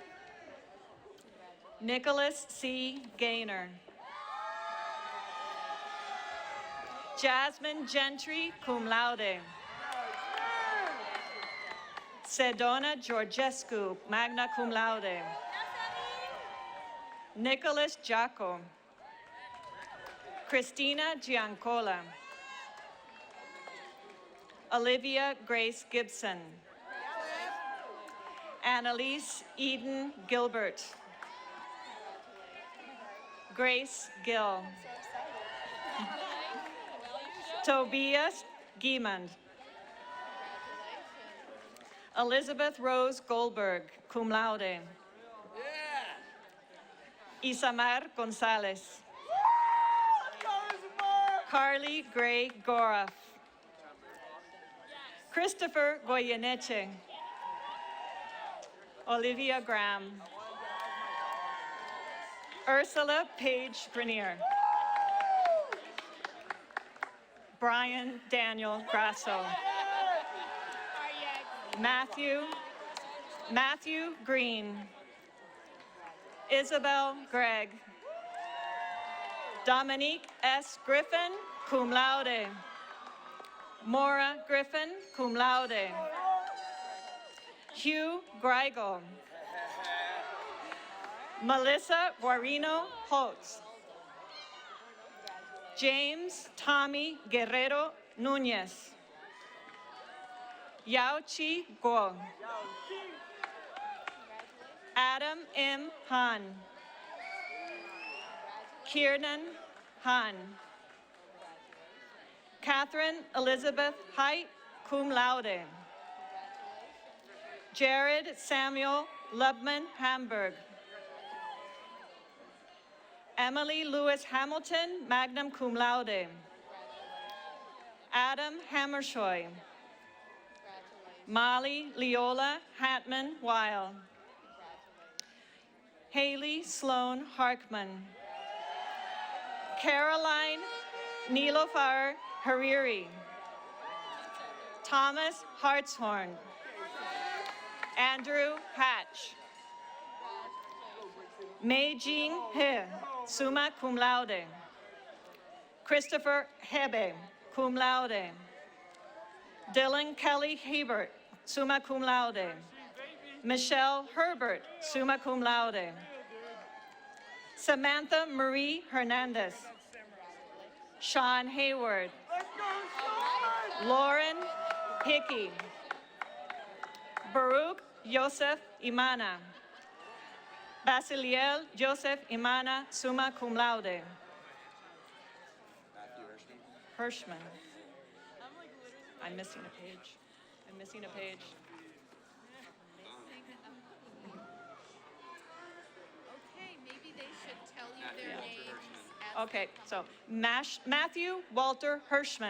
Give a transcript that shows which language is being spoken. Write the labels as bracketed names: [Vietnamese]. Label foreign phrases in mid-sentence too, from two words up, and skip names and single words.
[English] Nicholas C. Gaynor. Jasmine Gentry, [Latin] cum laude. [English] Sedona Georgescu, [Latin] magna cum laude. [English] Nicholas Giaco. Christina Giancola. Olivia Grace Gibson. Annalise Eden Gilbert. Grace Gill. Tobias Giemond. Elizabeth Rose Goldberg, [Latin] cum laude. [English] Isamar Gonzalez. Carly Gray Goroff. Christopher Goyeneche. Olivia Graham. Ursula Page Grenier. Brian Daniel Grasso. Matthew Green. Isabel Gregg. Dominique S. Griffin, [Latin] cum laude. [English] Maura Griffin, [Latin] cum laude. [English] Hugh Greigel. Melissa Guarino Holtz. James Tommy Guerrero Nunez. Yao Chi Guo. Adam M. Han. Kiernan Han. Catherine Elizabeth Height, [Latin] cum laude. [English] Jared Samuel Lubman Hamburg. Emily Lewis Hamilton, [Latin] magna cum laude. [English] Adam Hammershoy. Molly Leola Hatman Weil. Haley Sloan Harkman. Caroline Nilofar Hariri. Thomas Hartshorn. Andrew Hatch. Mei Jing He, [Latin] summa cum laude. [English] Christopher Hebe, [Latin] cum laude. [English] Dylan Kelly Hebert, [Latin] summa cum laude. [English] Michelle Herbert, [Latin] summa cum laude. [English] Samantha Marie Hernandez. Sean Hayward. Lauren Hickey. Baruch Joseph Imana. Basiliel Joseph Imana, [Latin] summa cum laude. [English] Hirschman. I'm missing a page. I'm missing a page. Okay, maybe they should tell you their names. Okay, so Matthew Walter Hirschman.